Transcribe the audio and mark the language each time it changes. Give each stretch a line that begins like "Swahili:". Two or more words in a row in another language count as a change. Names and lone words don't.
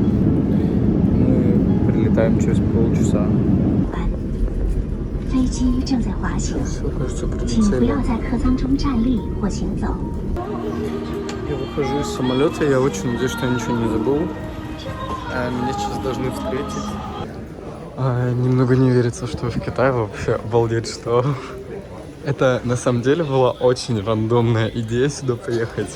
Russian: Мы прилетаем через полчаса.
Chinese: 飞机正在滑行，
Russian: Все, кажется,
Chinese: 请不
Russian: прилетели.
Chinese: 要在客舱中站立或行走。
Russian: Я выхожу из самолета, я очень надеюсь, что я ничего не забыл. Меня сейчас должны встретить. Немного не верится, что в Китае вообще обалдеть, что... Это на самом деле была очень рандомная идея сюда приехать.